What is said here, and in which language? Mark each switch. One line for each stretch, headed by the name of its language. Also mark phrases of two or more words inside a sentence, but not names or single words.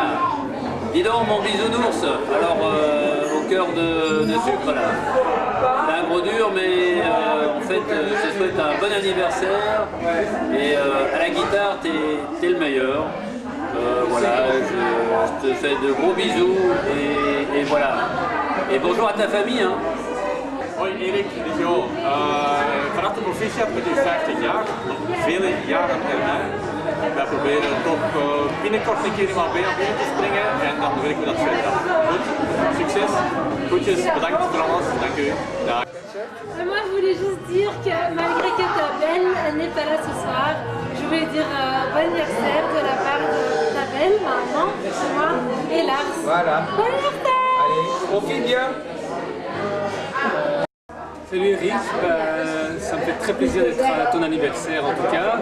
French: Dis donc mon bisounours, alors au cœur de sucre là. C'est un gros dur mais en fait je te souhaite un bon anniversaire et à la guitare t'es le meilleur. Voilà, je te fais de gros bisous et voilà. Et bonjour à ta famille. Hein.
Dutch: Hoi Erik, dit jou. Van harte proficiat met uw 50 jaar. Nog vele jaren erbij. Wij proberen toch binnenkort een keer in Marbella binnen te springen en dan wil ik me dat verder. Goed, succes, groetjes, bedankt voor alles, dank u. Dag.
French: Moi, je voulais juste dire que malgré que ta belle n'est pas là ce soir, je voulais dire bon anniversaire de la part de ta belle, maman, moi et Lars. Voilà. Bon anniversaire! Allez, profite bien. Salut Eric, ça me fait très plaisir d'être à ton anniversaire en tout cas.